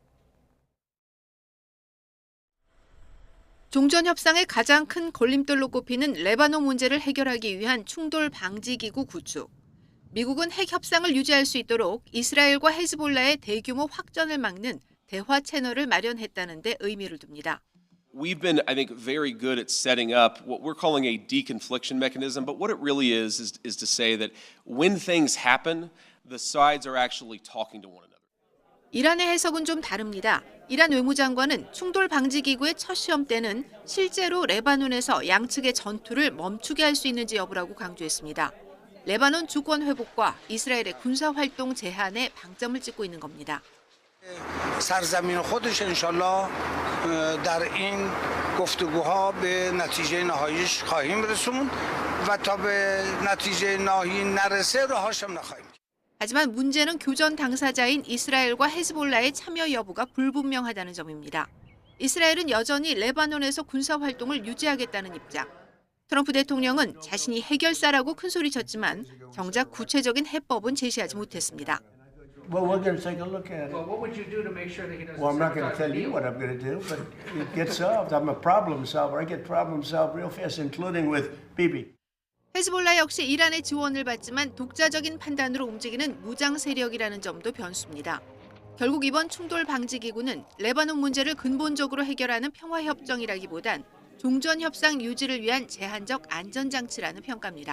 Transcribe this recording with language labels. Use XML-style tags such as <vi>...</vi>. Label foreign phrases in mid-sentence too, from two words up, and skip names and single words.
<ko>종전 협상의 가장 큰 걸림돌로 꼽히는 레바논 문제를 해결하기 위한 충돌 방지 기구 구축. 미국은 핵 협상을 유지할 수 있도록 이스라엘과 헤즈볼라의 대규모 확전을 막는 대화 채널을 마련했다는 데 의미를 둡니다.</ko> <en>We've been, I think, very good at setting up what we're calling a deconfliction mechanism, but what it really is to say that when things happen, the sides are actually talking to one another.</en> <ko>이란의 해석은 좀 다릅니다. 이란 외무장관은 충돌 방지 기구의 첫 시험 때는 실제로 레바논에서 양측의 전투를 멈추게 할 수 있는지 여부라고 강조했습니다. 레바논 주권 회복과 이스라엘의 군사 활동 제한에 방점을 찍고 있는 겁니다.</ko> <fa>سرزمین خودش انشالله در این گفتگوها به نتیجه نهاییش خواهیم رسوند و تا به نتیجه نهایی نرسه راهاش هم نخواهیم.</fa> <ko>하지만 문제는 교전 당사자인 이스라엘과 헤즈볼라의 참여 여부가 불분명하다는 점입니다. 이스라엘은 여전히 레바논에서 군사 활동을 유지하겠다는 입장. 트럼프 대통령은 자신이 해결사라고 큰소리쳤지만 정작 구체적인 해법은 제시하지 못했습니다.</ko> <en>Well, we're going to take a look at it. Well, what would you do to make sure that he doesn't? Well, I'm not going to tell you what I'm going to do, but it gets solved. I'm a problem solver. I get problems solved real fast, including with Bibi.</en> <ko>헤즈볼라 역시 이란의 지원을 받지만 독자적인 판단으로 움직이는 무장 세력이라는 점도 변수입니다. 결국 이번 충돌 방지 기구는 레바논 문제를 근본적으로 해결하는 평화협정이라기보단 종전협상 유지를 위한 제한적 안전장치라는 평가입니다.</ko>